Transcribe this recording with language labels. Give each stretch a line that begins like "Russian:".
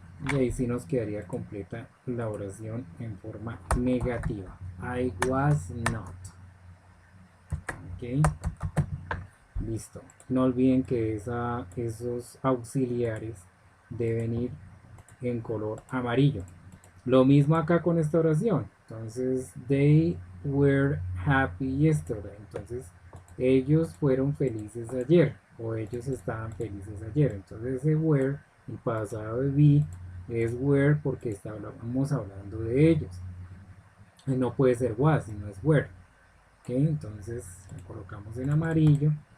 Spanish: Y ahí sí nos quedaría completa la oración en forma negativa.
English: I was not. ¿Ok? Listo.
Spanish: No olviden que esos auxiliares deben ir en color amarillo. Lo mismo acá con esta oración.
English: Entonces, they were happy yesterday.
Spanish: Entonces, ellos fueron felices ayer. O ellos estaban felices ayer. Entonces, ese were, el pasado de be, es were porque estábamos hablando de ellos. Y no puede ser was, sino es were. ¿Ok? Entonces, la colocamos en amarillo.